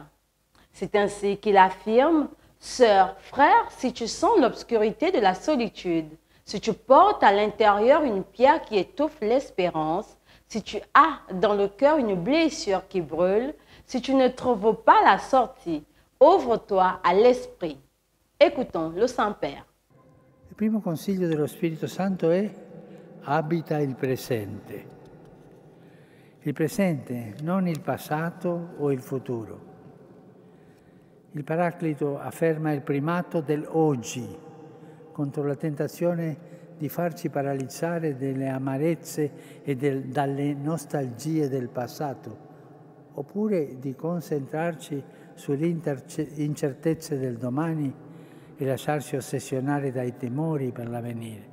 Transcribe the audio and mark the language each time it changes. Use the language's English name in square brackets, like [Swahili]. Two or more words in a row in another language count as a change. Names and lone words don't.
[French] C'est ainsi qu'il affirme: « Sœur, frère, si tu sens l'obscurité de la solitude, si tu portes à l'intérieur une pierre qui étouffe l'espérance, si tu as dans le cœur une blessure qui brûle, si tu ne trouves pas la sortie, ouvre-toi à l'Esprit. » Écoutons le Saint-Père. [Italian] Il primo consiglio dello Spirito Santo è: abita il presente. Il presente, non il passato o il futuro. Il Paraclito afferma il primato dell'oggi contro la tentazione di farci paralizzare dalle amarezze e dalle nostalgie del passato, oppure di concentrarci sulle incertezze del domani e lasciarci ossessionare dai timori per l'avvenire.